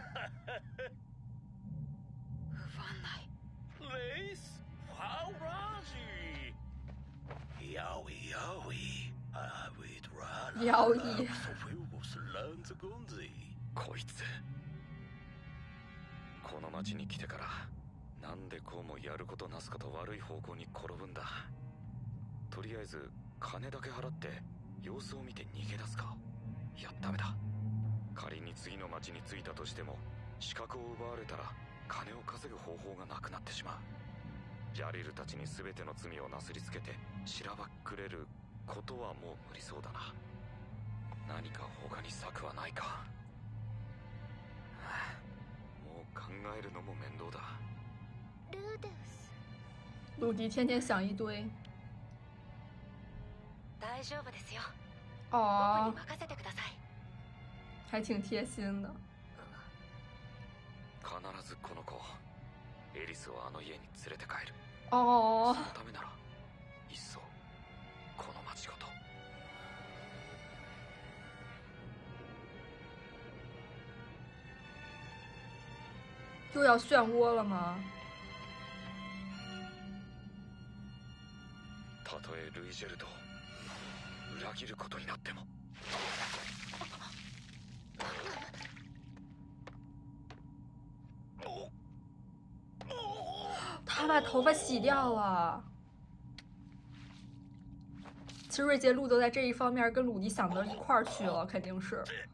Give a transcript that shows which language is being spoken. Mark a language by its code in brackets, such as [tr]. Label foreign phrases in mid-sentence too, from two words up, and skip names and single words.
[ja] Vanai. Leis, fauraji. Yaoi, avidrana. 妖异。こいつ。この町に来てから。なんでこうもやることなすこと悪い方向に転ぶんだ。とりあえず金だけ払って様子を見て逃げ出すか。いやダメだ。仮に次の町に着いたとしても資格を奪われたら金を稼ぐ方法がなくなってしまう。ジャリルたちに全ての罪をなすりつけてしらばっくれることはもう無理そうだな。何か他に策はないか。もう考えるのも面倒だ。 [zh] 鲁迪天天想一堆。 [ja] 大丈夫ですよ。哦。僕に任せてください。 [zh] 还挺贴心的。 [ja] 必ずこの子、エリスをあの家に連れて帰る。哦。そのためなら、いっそこの町ごと。 [zh] 又要漩涡了吗？ [ja] たとえルイジェルドを裏切ることになっても。 [zh] 他把头发洗掉了。其实瑞杰路都在这一方面跟鲁迪想到一块儿去了，肯定是。